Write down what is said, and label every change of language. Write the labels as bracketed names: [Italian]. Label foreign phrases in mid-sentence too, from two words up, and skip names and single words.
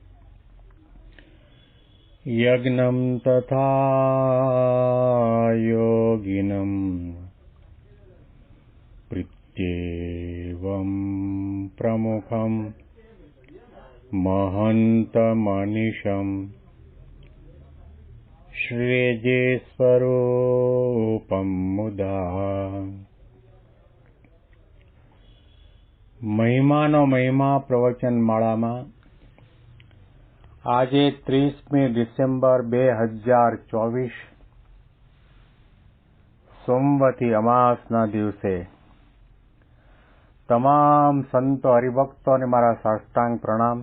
[Sanskrit] यज्ञं तथा योगिनं प्रीत्येवं प्रमुखं महन्तमनिशम् श्रीजेस्वरूपं मुदा [Gujarati] મહિમાનો મહિમા પ્રવચન માળામાં આજે 30મી ડિસેમ્બર 2024 સોમવતી અમાસના દિવસે તમામ સંતો હરિભક્તોને મારા સાષ્ટાંગ પ્રણામ.